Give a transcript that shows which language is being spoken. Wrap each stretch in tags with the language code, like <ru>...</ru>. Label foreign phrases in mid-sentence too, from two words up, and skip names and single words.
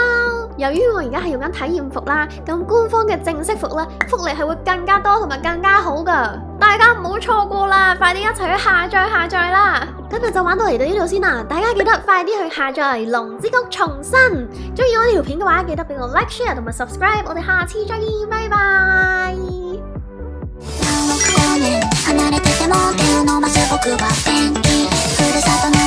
<yue>由於我而家係用緊體驗服啦，咁官方嘅正式服咧福利係會更加多同埋更加好噶，大家唔好錯過啦，快啲一齊去下載啦！今日就玩到嚟到呢度先啦，大家記得快啲去下載《龍之谷重生》。中意我呢條片嘅話，記得俾我 like、share 同埋 subscribe。我哋下次再見，拜拜。</yue> <ja>離れてても手を伸ばす僕は元気ふるさと</ja>